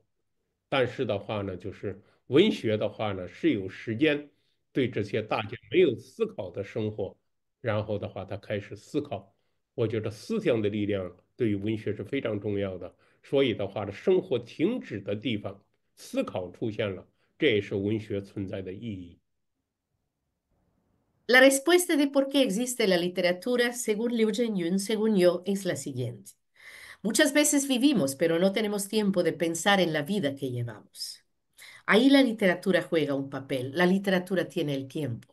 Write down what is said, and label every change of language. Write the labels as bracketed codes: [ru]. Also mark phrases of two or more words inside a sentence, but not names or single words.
[zh] 但是的话呢，就是文学的话呢，是有时间对这些大家没有思考的生活，然后的话他开始思考。我觉得思想的力量对于文学是非常重要的。所以的话呢，生活停止的地方，思考出现了，这也是文学存在的意义。 [es] La respuesta de por qué existe la literatura, según Liu Zhenyun, según yo, es la siguiente. Muchas veces vivimos, pero no tenemos tiempo de pensar en la vida que llevamos. Ahí la literatura juega un papel. La literatura tiene el tiempo.